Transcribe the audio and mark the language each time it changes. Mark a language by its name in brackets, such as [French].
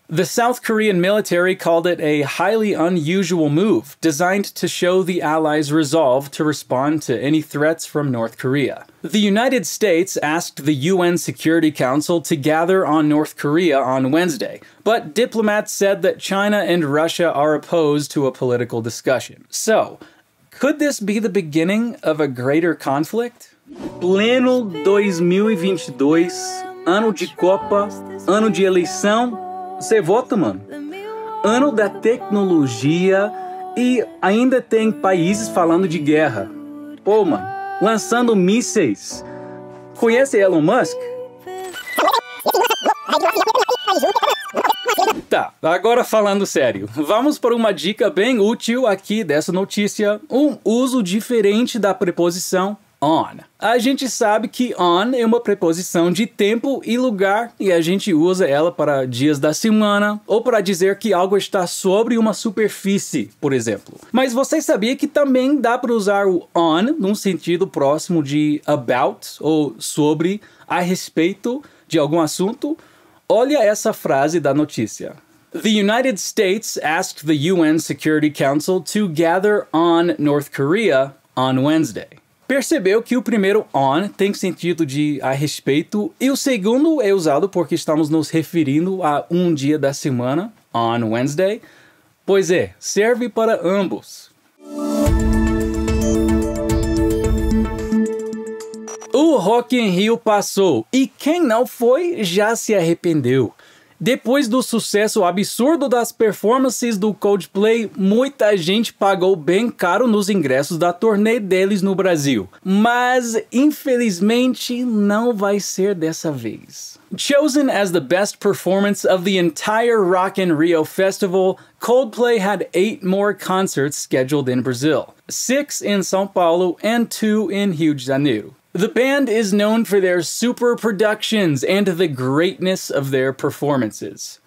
[English] The South Korean military called it a highly unusual move, designed to show the Allies' resolve to respond to any threats from North Korea. The United States asked the UN Security Council to gather on North Korea on Wednesday, but diplomats said that China and Russia are opposed to a political discussion. So, could this be the beginning of a greater conflict? [Portuguese] Pleno 2022, ano de Copa, ano de eleição. Você vota, mano. Ano da tecnologia e ainda tem países falando de guerra. Pô, mano, lançando mísseis. Conhece Elon Musk? Tá, agora falando sério, vamos para uma dica bem útil aqui dessa notícia, um uso diferente da preposição on. A gente sabe que on é uma preposição de tempo e lugar e a gente usa ela para dias da semana ou para dizer que algo está sobre uma superfície, por exemplo. Mas você sabia que também dá para usar o on num sentido próximo de about ou sobre, a respeito de algum assunto? Olha essa frase da notícia. [English] The United States asked the UN Security Council to gather on North Korea on Wednesday. [Portuguese] Percebeu que o primeiro on tem sentido de a respeito e o segundo é usado porque estamos nos referindo a um dia da semana, [English] on Wednesday? [Portuguese] Pois é, serve para ambos. O Rock in Rio passou e quem não foi já se arrependeu. Depois do sucesso absurdo das performances do Coldplay, muita gente pagou bem caro nos ingressos da turnê deles no Brasil. Mas, infelizmente, não vai ser dessa vez. [English] Chosen as the best performance of the entire Rock in Rio festival, Coldplay had 8 more concerts scheduled in Brazil, 6 in São Paulo and 2 in Rio de Janeiro. The band is known for their super productions and the greatness of their performances.